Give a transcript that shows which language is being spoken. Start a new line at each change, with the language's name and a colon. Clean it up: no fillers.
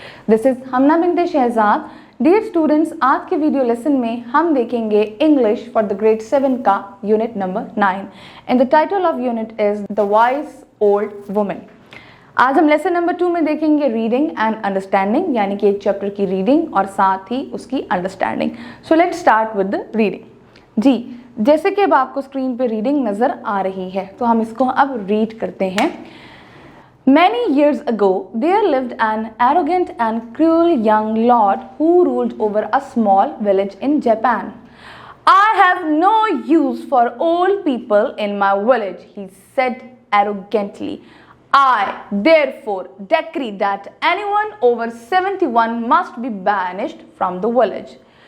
English: This is Hamna Binte Shehzad. Dear students,
Hindi: आज के video lesson में हम देखेंगे
English: English for the grade 7 का unit number 9 and the title of unit is The Wise Old Woman.
Hindi: आज हम lesson number 2 में देखेंगे रीडिंग एंड अंडरस्टैंडिंग, यानी कि एक चैप्टर की रीडिंग और साथ ही उसकी understanding.
English: So let's start with the reading.
Hindi: जी, जैसे कि अब आपको स्क्रीन पे रीडिंग नजर आ रही है तो हम इसको अब रीड करते हैं.
English: Many years ago there lived an arrogant and cruel young lord who ruled over a small village in Japan. I have no use for old people in my village, he said arrogantly. I therefore decree that anyone over 71 must be banished from the village.